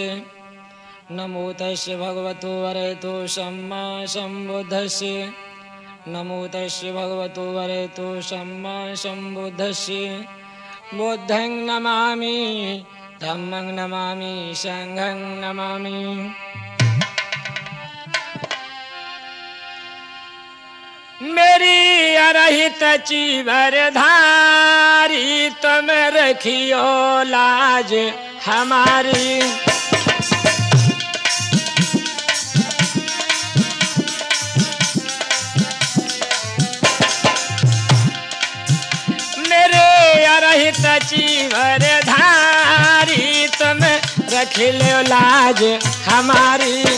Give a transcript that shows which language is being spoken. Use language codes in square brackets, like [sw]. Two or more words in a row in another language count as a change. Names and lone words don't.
[pi] नमो तस्यै भगवतो अरहतो सम्मा सम्बुद्धस्यै। नमो तस्यै भगवतो अरहतो सम्मा सम्बुद्धस्यै। बुद्धं नमामि धम्मं नमामि संघं नमामि। [hi] मेरी अरहित चीवरधारी तुम रखियो लाज हमारी। मेरे अरहित चीवरधारी तुम रखियो लाज हमारी।